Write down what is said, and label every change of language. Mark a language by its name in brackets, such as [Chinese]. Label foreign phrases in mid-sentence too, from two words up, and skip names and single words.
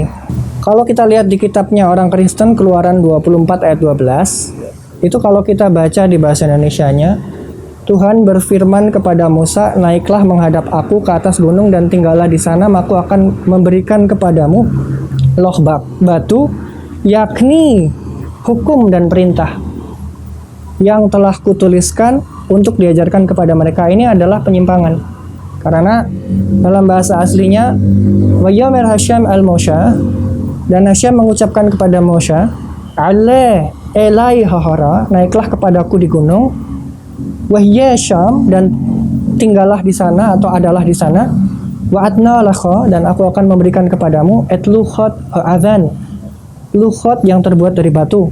[Indonesian] Kalau kita lihat di kitabnya orang Kristen Keluaran 24 ayat 12, itu kalau kita baca di bahasa Indonesianya, Tuhan berfirman kepada Musa, naiklah menghadap aku ke atas gunung dan tinggallah di sana, maka aku akan memberikan kepadamu loh batu, yakni hukum dan perintah yang telah kutuliskan untuk diajarkan kepada mereka. Ini adalah penyimpangan. Karena dalam bahasa aslinya, [Hebrew] ויאמר השם אל משה, [Indonesian] dan Hashem mengucapkan kepada Moshe, [Hebrew] עלה אליי ההרה, [Indonesian] naiklah kepadaku di gunung, [Hebrew] והיה שם, [Indonesian] dan tinggallah di sana atau adalah di sana, [Hebrew] ואתנה לך, [Indonesian] dan aku akan memberikan kepadamu [Hebrew] לוחות האבן, [Indonesian] lukhot yang terbuat dari batu.